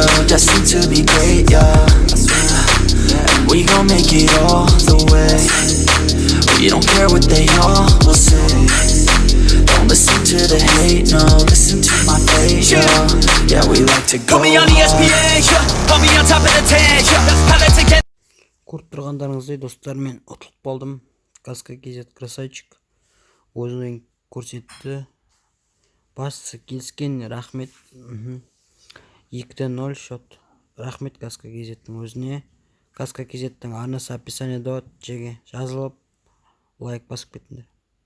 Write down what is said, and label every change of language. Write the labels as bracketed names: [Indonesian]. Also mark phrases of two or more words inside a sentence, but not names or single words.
[English] Destined to be great, yeah. And we gon' make it all the way. We don't care what they all will say. Don't listen to the hate, no. Listen to my fate, yo. Yeah, we like to go. Put me on ESPN, yeah. I'll be on top of the tank, yeah. How to get. [Kazakh] Көріп тұрғандарыңыздай достар, мен ұтылып қалдым. Каска KZ красавчик өзінің көрсетті. Бастысы келіскен, рахмет. 2-0 шот. Рахмет каска KZ-тің өзіне. Каска KZ-тің арнасы описаниеда, Джиги, жазылып, лайк басып кетіңдер.